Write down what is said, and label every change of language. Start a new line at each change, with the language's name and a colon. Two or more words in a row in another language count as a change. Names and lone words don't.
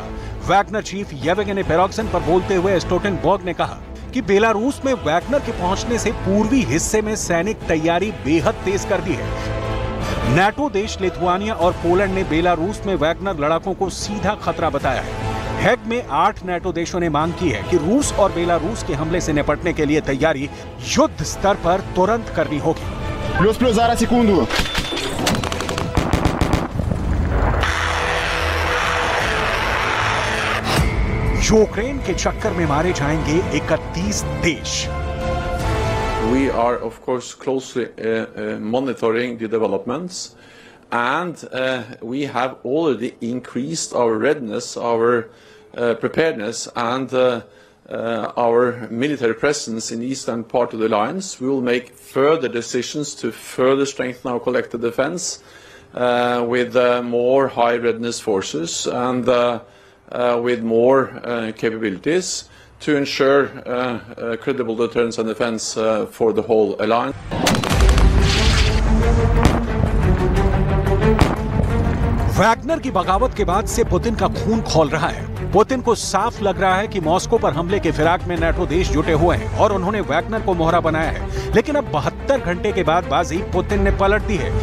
Hindi: वैगनर चीफ येवगेनी पेरोग्जिन पर बोलते हुए स्टोल्टेनबर्ग ने कहा कि बेलारूस में वैगनर के पहुंचने से पूर्वी हिस्से में सैनिक तैयारी बेहद तेज कर दी है। नेटो देश लिथुआनिया और पोलैंड ने बेलारूस में वैगनर लड़ाकों को सीधा खतरा बताया है। हेग में 8 नेटो देशों ने मांग की है कि रूस और बेलारूस के हमले से निपटने के लिए तैयारी युद्ध स्तर पर तुरंत करनी होगी। प्लस зараз секунду। यूक्रेन के चक्कर में मारे जाएंगे 31 देश।
English: We are, of course, closely monitoring the developments, and we have already increased our readiness, our preparedness, and our military presence in the eastern part of the alliance. We will make further decisions to further strengthen our collective defense with more high readiness forces and with more capabilities to ensure credible deterrence and defense for the whole alliance.
Hindi: वैगनर की बगावत के बाद से पुतिन का खून खौल रहा है। पुतिन को साफ लग रहा है कि मॉस्को पर हमले के फिराक में नेटो देश जुटे हुए हैं और उन्होंने वैगनर को मोहरा बनाया है। लेकिन अब 72 घंटे के बाद बाजी पुतिन ने पलट दी है।